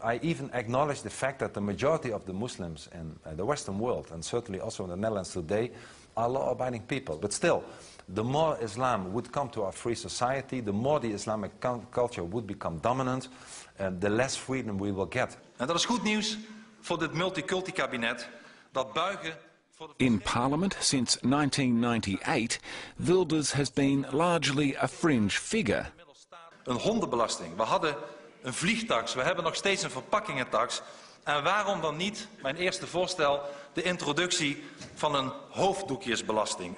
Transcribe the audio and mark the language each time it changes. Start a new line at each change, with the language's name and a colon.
English: I even acknowledge the fact that the majority of the Muslims in the Western world, and certainly also in the Netherlands today, are law-abiding people. But still, the more Islam would come to our free society, the more the Islamic culture would become dominant, the less freedom we will get.
Dutch: En dat is goed nieuws voor dit multiculti-kabinet dat buigen voor de...
English: In Parliament since 1998, Wilders has been largely a fringe figure.
Dutch: Een hondenbelasting. We hadden een vliegtax, we hebben nog steeds een verpakkingentax. En waarom dan niet, mijn eerste voorstel, de introductie van een hoofddoekjesbelasting.